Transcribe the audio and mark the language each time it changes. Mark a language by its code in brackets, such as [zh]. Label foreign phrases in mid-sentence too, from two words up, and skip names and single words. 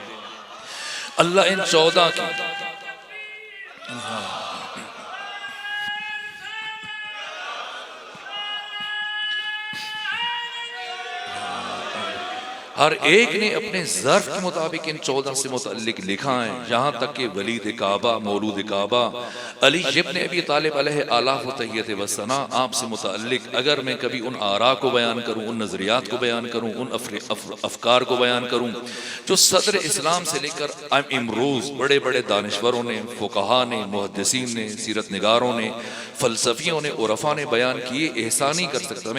[ur] اللہ ان 14 کی ہر ایک نے اپنے ظرف کے مطابق ان 14 سے متعلق لکھا ہے، یہاں تک کہ ولید کعبہ، مولود کعبہ، علی ابن ابی طالب [ar] علیہ آلاف و تحیت و ثنا، [ur] آپ سے متعلق اگر میں کبھی ان آراء کو بیان کروں، ان نظریات کو بیان کروں، ان افکار کو بیان کروں جو صدر اسلام سے لے کر امروز بڑے بڑے دانشوروں نے، فقہا نے، محدثین نے، سیرت نگاروں نے، فلسفیوں نے، عرفاء نے بیان کیے، احسان نہیں کر سکتا۔